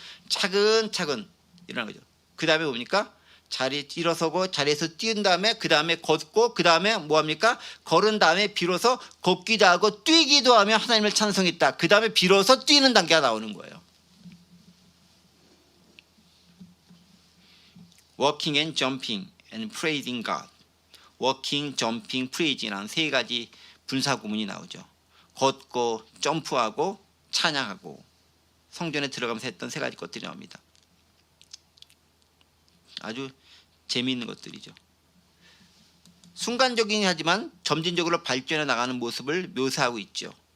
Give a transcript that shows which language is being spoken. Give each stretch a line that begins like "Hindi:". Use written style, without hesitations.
Korean: 차근차근 일어나는 거죠. 그 다음에 뭡니까? 일어서고 자리에서 뛴 다음에 그 다음에 걷고 그 다음에 뭐합니까? 걸은 다음에 비로소 걷기도 하고 뛰기도 하며 하나님을 찬송했다. 그 다음에 비로소 뛰는 단계가 나오는 거예요.
English: Walking and jumping and praising God. Walking, jumping, praising
Korean: 이라는 세 가지 분사 구문이 나오죠. 걷고 점프하고 찬양하고 성전에 들어가면서 했던 세 가지 것들이 나옵니다. 아주 재미있는 것들이죠. 순간적이긴 하지만 점진적으로 발전해 나가는 모습을 묘사하고 있죠.